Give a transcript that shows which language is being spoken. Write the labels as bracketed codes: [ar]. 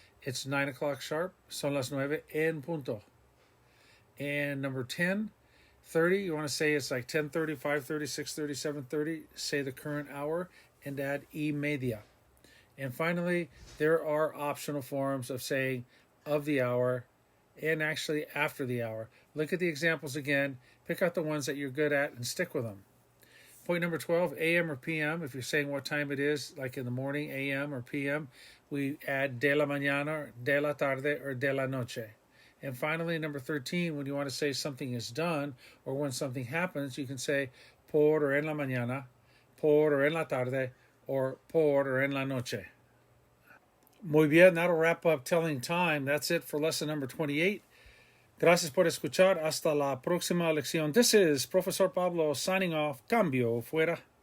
[en] It's 9 o'clock sharp, [es] son las 9 en punto. [en] And number 10, 30, you want to say it's like 10:30, 5:30, 6:30, 7:30, say the current hour and add y media. And finally, there are optional forms of saying of the hour and actually after the hour. Look at the examples again, pick out the ones that you're good at and stick with them. Point number 12, AM or PM. If you're saying what time it is, like in the morning, AM or PM, we add [es] de la mañana, de la tarde, [en] or [es] de la noche. [en] And finally, number 13, when you want to say something is done or when something happens, you can say por or [es] en la mañana, [en] por or [es] en la tarde, [en] or por or [es] en la noche. Muy bien, [en] that'll wrap up telling time. That's it for lesson number 28. [es] Gracias por escuchar. Hasta la próxima lección. [en] This is Profesor Pablo signing off. [es] Cambio fuera.